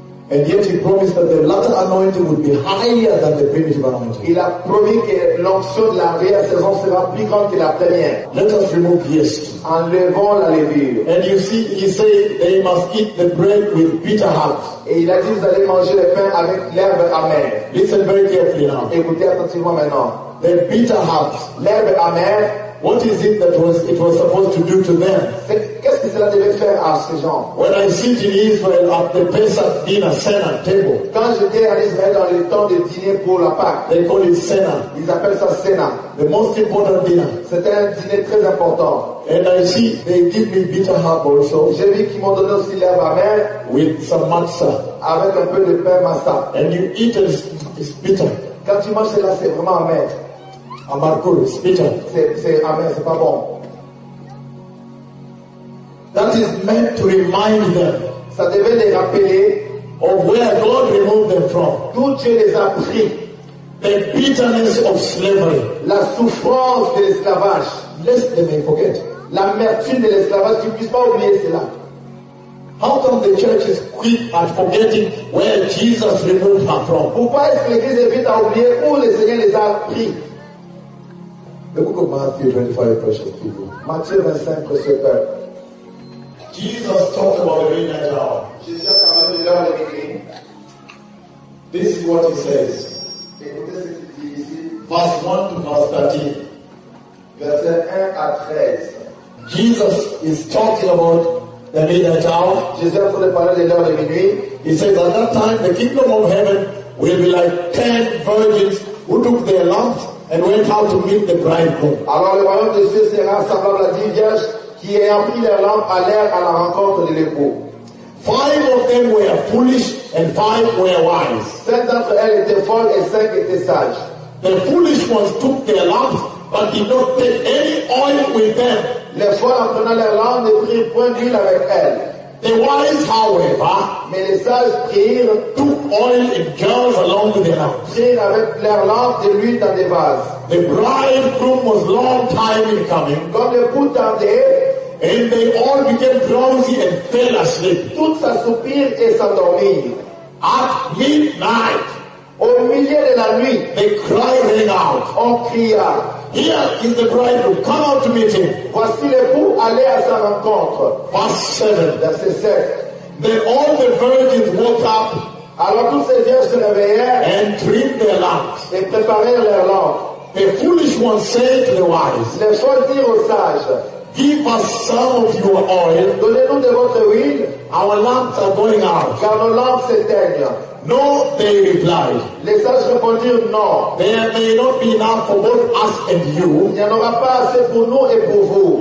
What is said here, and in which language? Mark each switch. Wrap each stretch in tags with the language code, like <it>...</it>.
<en>And yet he promised that the latter anointing would be higher than the primitive anointing.</en> <fr>Il a promis que l'onction de la vieille saison sera plus grande que la première.</fr> <en>Let us remove yeast.</en> <fr>Enlevons la levure.</fr> <en>And you see, he said they must eat the bread with bitter heart.</en> <fr>Et il a dit vous allez manger le pain avec l'herbe amère.</fr> <en>Listen very carefully now.</en> <fr>Écoutez attentivement maintenant.</fr> <en>The bitter heart,</en> <fr>l'herbe amère.</fr> <en>What is it that it was supposed to do to them?</en> <fr>Qu'est-ce que cela devait faire à ces gens?</fr> <en>When I sit in Israel at the Pesach dinner, cena table.</en> <fr>Quand j'étais en Israël dans le temps de dîner pour la Pâque.</fr> <en>They call it cena.</en> <fr>Ils appellent ça cena.</fr> <en>The most important dinner.</en> <fr>C'était un dîner très important.</fr> <en>And I see they give me bitter herb also.</en> <fr>J'ai vu qu'ils m'ont donné aussi l'herbe amère.</fr> <en>With some matzah.</en> <fr>Avec un peu de pain matzah.</fr> <en>And you eat it, it's bitter.</en> <fr>Quand tu manges cela, c'est vraiment amer.</fr> <en>Amargo, it's bitter.</en> <fr>C'est amer, c'est pas bon.</fr> <en>That is meant to remind them.</en> <fr>Ça devait les rappeler.</fr> <en>Of where God removed them from.</en> <fr>D'où Dieu les a pris.</fr> <en>The bitterness of slavery.</en> <fr>La souffrance de l'esclavage.</fr> <en>Lest they may forget.</en> <fr>L'amertume de l'esclavage, tu ne puisses pas oublier cela.</fr> <en>How come the church is quick at forgetting where Jesus removed her from?</en> <fr>Pourquoi est-ce que l'église est vite à oublier où le Seigneur les a pris?</fr> <en>The book of Matthew 25, precious people. Matthew 25, precious people. Jesus talked about the rain and cloud. This is what he says. Verse 1 to verse 13.</en> <fr>Verse 1 à 13.</fr> <en>Jesus is talking about the rain and cloud. Jesus is talking about the rain. He says, at that time, the kingdom of heaven will be like 10 virgins who took their lamps and went out to meet the bridegroom.</en> <fr>Alors le royaume de Dieu sera semblable à 10 vierges qui ayant pris leur lampe allèrent à la rencontre de l'époux.</fr> <en>5 of them were foolish and 5 were wise.</en> <fr>7 d'entre elles étaient folles et 5 étaient sages.</fr> <en>The foolish ones took their lamps but did not take any oil with them.</en> <fr>Les folles en prenant leur lampe ne prirent point d'huile avec elles.</fr> <en>The wise, however,</en> <fr>mais les sages prirent,</fr> <en>took oil in jars along with their lamps.</en> <fr>Prirent avec leur lampe de l'huile dans des vases.</fr> <en>The bridegroom was long time in coming.</en> <fr>Comme le coup tardait,</fr> <en>and they all became drowsy and fell asleep.</en> <fr>Toutes s'assoupirent et s'endormirent.</fr> <en>At midnight,</en> <fr>au milieu de la nuit,</fr> <en>they cried rang out.</en> <fr>On cria.</fr> <en>Here is the bridegroom. Come out to meet him.</en> <fr>Voici l'époux, allez à sa rencontre.</fr> <en>Verse 7.</en> <fr>Verset 7.</fr> <en>Then all the virgins woke up.</en> <fr>Alors tous ces vierges se réveillèrent.</fr> <en>And trimmed their lamps.</en> <fr>Et préparèrent leurs lampes.</fr> <en>The foolish ones said to the wise.</en> <fr>Les folles dirent aux sages.</fr> <en>Give us some of your oil.</en> <fr>Donnez-nous de votre huile.</fr> <en>Our lamps are going out.</en> <fr>Car nos lampes s'éteignent.</fr> <en>No, they replied.</en> <fr>Les sages répondirent non.</fr> <en>There may not be enough for both us and you.</en> <fr>Il n'y en aura pas assez pour nous et pour vous.</fr>